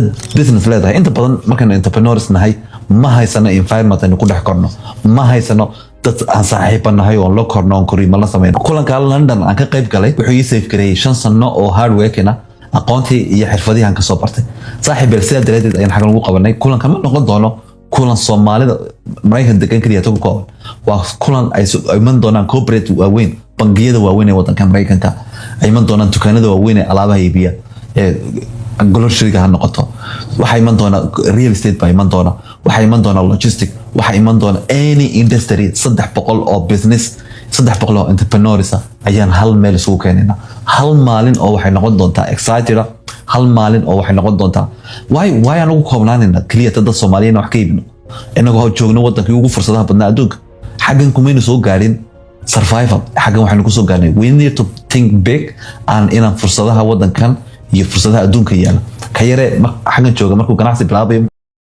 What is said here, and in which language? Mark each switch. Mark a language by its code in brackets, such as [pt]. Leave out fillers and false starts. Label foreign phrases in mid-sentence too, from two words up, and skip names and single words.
[so] business leedahay inta badan markaan entrepreneurs nahay ma haysano environment aynu ku dhex korno ma haysano dad aan saaxiibanahay oo la korno oo koriimo la sameeyno kulanka London aan ka qayb galay wuxuu ii save gareeyay 5 sano oo [en] hard workina [so] aqoontii iyo xirfadii aan ka soo bartay saaxiib sida dareedeed ayaan xagan ugu qabanay kulanka ma noqon doono kulan Soomaalida Mareykan degan kaliya toban kooban waa kulan ay iman doonaan corporate waaweyn bangiyada waaweyn ee wadanka Mareykanka ay iman doonaan dukaanada waaweyn ee alaabaha iibiya groceryga ha noqoto waxay iman doonaan [en] real estate [so] baa iman doona waxay iman doonaan logistics waxay iman doonaan [en] any industry [so] 300 oo business 300 oo entrepreneurs ayaan hal meel isugu keenayna hal maalin oo waxay noqon doontaa excited hal maalin oo waxay noqon doontaa why aan ugu koobnaanayna kaliya dad Soomaaliyeed wax ka iibino inagoo joogno wadankii ugu fursadaha badnaa adduunka xagan kumaynu soo gaarin survival xagan waxaanu ku soo gaarnay [en] we need to think big [so] and inaan fursadaha wadankan iyo fursadaha adduunka yaala ka yare xagan jooga markuu ganacsi bilaabayo